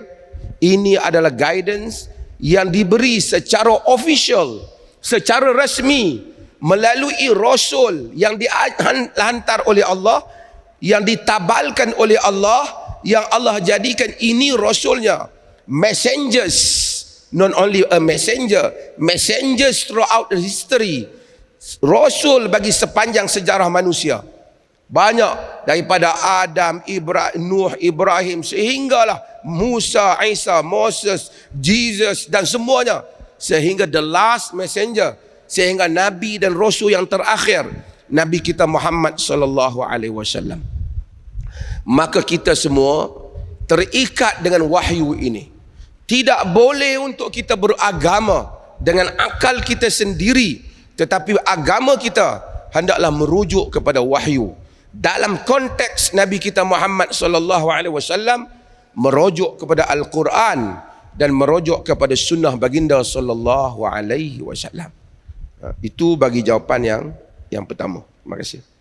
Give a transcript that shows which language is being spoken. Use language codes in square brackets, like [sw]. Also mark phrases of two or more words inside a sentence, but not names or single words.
[ms] Ini adalah guidance yang diberi secara official, secara rasmi, melalui rasul yang dihantar oleh Allah, yang ditabalkan oleh Allah, yang Allah jadikan ini rasulnya. [en] Messengers, not only a messenger, messengers throughout the history. [ms] Rasul bagi sepanjang sejarah manusia. Banyak, daripada Adam, Nuh, Ibrahim, sehinggalah Musa, Isa, Moses, Jesus dan semuanya, sehingga [en] the last messenger, [ms] sehingga nabi dan rasul yang terakhir, Nabi kita Muhammad [ar] صلى الله عليه وسلم. [ms] Maka kita semua terikat dengan wahyu ini. Tidak boleh untuk kita beragama dengan akal kita sendiri, tetapi agama kita hendaklah merujuk kepada wahyu. Dalam konteks Nabi kita Muhammad [ar] صلى الله عليه وسلم [ms] merujuk kepada Al-Quran dan merujuk kepada sunnah baginda [ar] صلى الله عليه وسلم. [ms] Itu bagi jawapan yang pertama. Terima kasih.